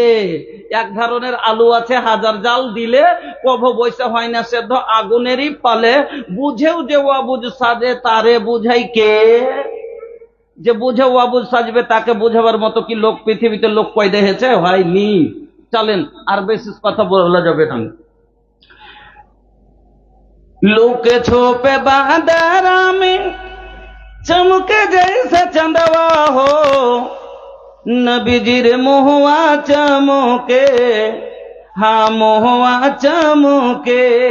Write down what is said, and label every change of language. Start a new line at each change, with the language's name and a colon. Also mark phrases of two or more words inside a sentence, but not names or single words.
Bangla: এক ধরনের আলু আছে, হাজার জাল দিলে কভ বৈশা হয় না সেদ্ধ, আগুনেরই পালে। বুঝেও যে অবুঝ সাজে, তারে বুঝাই কে? যে বুঝে অবুঝ সাজবে তাকে বুঝাবার মতো কি লোক পৃথিবীতে লোক পয়দা হয়েছে? হয়নি। চলেন, আর বেশি কথা বলা যাবে না।
Bhojpuri: लुके छुपे बादरा में चमके जैसे चंदवा हो, नबीजीर मुहुआ चमके, हाँ मुहुआ चमके।